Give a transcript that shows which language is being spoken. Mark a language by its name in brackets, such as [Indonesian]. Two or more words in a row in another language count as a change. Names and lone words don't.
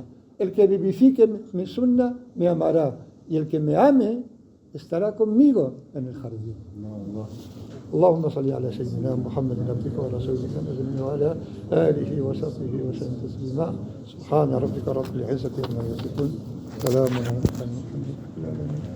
[Spanish] El que vivifique mi sunna me amará, y el que me ame estará conmigo en el jardín. [Arabic] اللهم صل على سيدنا محمد عبدك ورسولك النبي وعلى آله وصحبه وسلم تسليما سبحان ربك رب العزة عما يصفون سلام على المرسلين